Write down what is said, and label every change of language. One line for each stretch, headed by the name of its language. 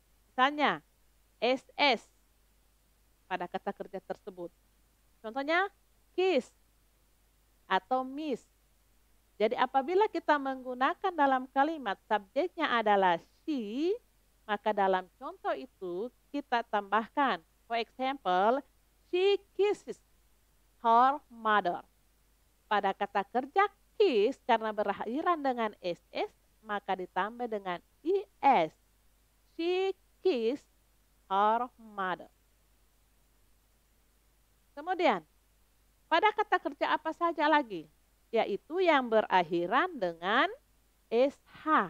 Indonesian: Misalnya, SS pada kata kerja tersebut. Contohnya, kiss atau miss. Jadi apabila kita menggunakan dalam kalimat subjeknya adalah she, maka dalam contoh itu kita tambahkan.
English: For example, she kisses her mother.
Indonesian: Pada kata kerja kiss karena berakhiran dengan ss, maka ditambah dengan is.
English: She kissed her mother.
Indonesian: Kemudian, pada kata kerja apa saja lagi? Yaitu yang berakhiran dengan sh.